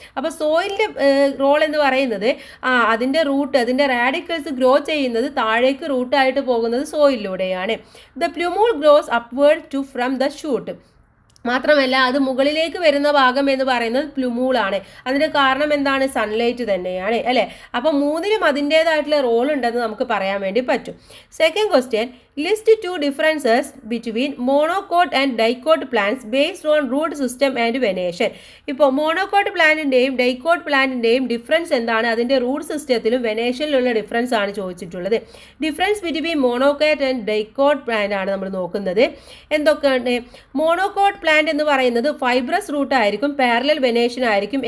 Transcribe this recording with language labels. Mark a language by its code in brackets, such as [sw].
[ml] അപ്പോൾ സോയിലിൻ്റെ റോൾ എന്ന് പറയുന്നത് അതിൻ്റെ റൂട്ട്, അതിൻ്റെ റാഡിക്കൽസ് ഗ്രോ ചെയ്യുന്നത് താഴേക്ക് റൂട്ടായിട്ട് പോകുന്നത് സോയിലിലൂടെയാണ്. [en] The plumule grows upward to from the shoot. [ml] മാത്രമല്ല അത് മുകളിലേക്ക് വരുന്ന ഭാഗം എന്ന് പറയുന്നത് പ്ലൂമൂളാണ്. അതിൻ്റെ കാരണം എന്താണ്? സൺലൈറ്റ് തന്നെയാണ് അല്ലേ. അപ്പോൾ മൂന്നിനും അതിൻ്റേതായിട്ടുള്ള റോൾ ഉണ്ടെന്ന് നമുക്ക് പറയാൻ വേണ്ടി പറ്റും. [en] Second question, list 2 differences between monocot and dicot plants based on root system and venation. [ml] ഇപ്പോൾ മോണോകോട്ട് പ്ലാന്റിൻ്റെയും ഡൈക്കോട്ട് പ്ലാന്റിൻ്റെയും ഡിഫറൻസ് എന്താണ്, അതിൻ്റെ റൂട്ട് സിസ്റ്റത്തിലും വെനേഷനിലുള്ള ഡിഫറൻസ് ആണ് ചോദിച്ചിട്ടുള്ളത്. [en] difference between monocot and dicot plant [ml] ആണ് നമ്മൾ നോക്കുന്നത്. എന്തൊക്കെയാണ്? മോണോകോട്ട് പ്ലാന്റ് എന്ന് പറയുന്നത് ഫൈബ്രസ് റൂട്ട് ആയിരിക്കും, പാരലൽ വെനേഷൻ ആയിരിക്കും.